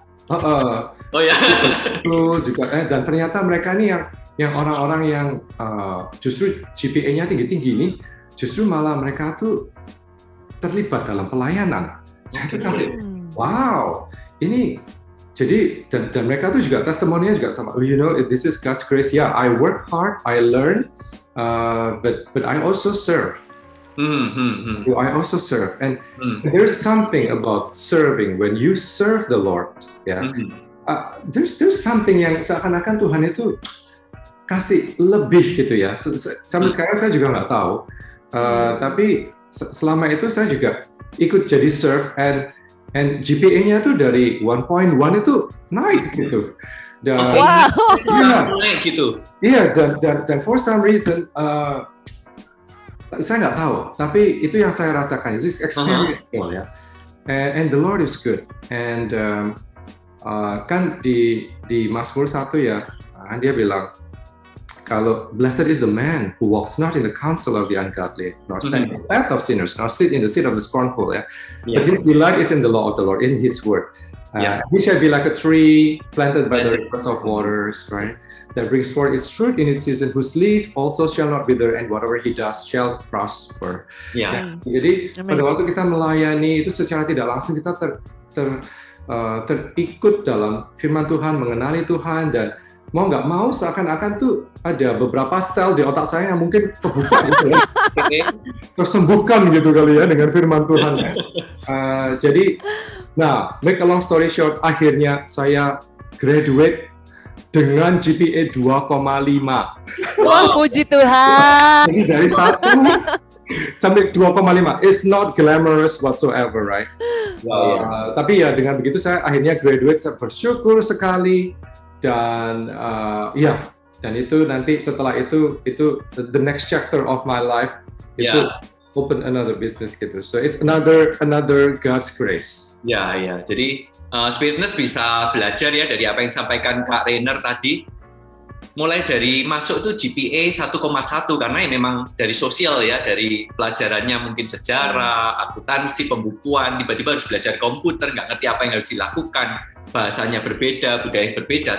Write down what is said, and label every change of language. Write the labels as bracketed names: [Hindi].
[Indonesian] Oh ya. Itu juga dan ternyata mereka ini yang orang-orang yang justru GPA-nya tinggi-tinggi ini, justru malah mereka tuh terlibat dalam pelayanan. Saya tuh sampai, wow, ini jadi dan mereka tuh juga testimoninya juga sama. [English] This is God's grace. Yeah, I work hard, I learn, but I also serve. I also serve, and there's something about serving when you serve the Lord. There's something [Indonesian] yang seakan-akan Tuhan itu kasih lebih gitu ya. Sampai sekarang saya juga nggak tahu. Tapi selama itu saya juga ikut jadi serve, and GPA-nya tuh dari 1.1 itu naik gitu. Dan naik gitu. Iya, dan [English] for some reason [Indonesian] saya nggak tahu, tapi itu yang saya rasakan. [English] It's experiential ya. And the Lord is good. And [Indonesian] kan di Mazmur 1 ya, dia bilang kalau [English] blessed is the man who walks not in the counsel of the ungodly, nor stand in the path of sinners, nor sit in the seat of the scornful. But his delight is in the law of the Lord, in His word. He shall be like a tree planted by the rivers of waters, right? That brings forth its fruit in its season, whose leaf also shall not wither, and whatever he does shall prosper. [Indonesian] Jadi pada waktu kita melayani itu secara tidak langsung kita terikut dalam firman Tuhan, mengenali Tuhan, dan mau nggak mau seakan-akan tuh ada beberapa sel di otak saya yang mungkin kebuka gitu ya, tersembuhkan gitu kali ya dengan firman Tuhan ya. Jadi, nah, [English] make a long story short, [Indonesian] akhirnya saya graduate dengan GPA 2,5. Wah, puji Tuhan. Jadi dari 1 sampai 2,5, [English] it's not glamorous whatsoever, right? [Indonesian] Tapi ya dengan begitu saya akhirnya graduate, saya bersyukur sekali. Dan dan itu nanti setelah itu [English] the next chapter of my life itu open another business gitu. So it's another God's grace. [Indonesian] Jadi Spiritness bisa belajar ya dari apa yang disampaikan Kak Rainer tadi. Mulai dari masuk tuh GPA 1,1 karena ini memang dari sosial ya, dari pelajarannya mungkin sejarah, akuntansi, pembukuan, tiba-tiba harus belajar komputer, nggak ngerti apa yang harus dilakukan, bahasanya berbeda, budaya berbeda.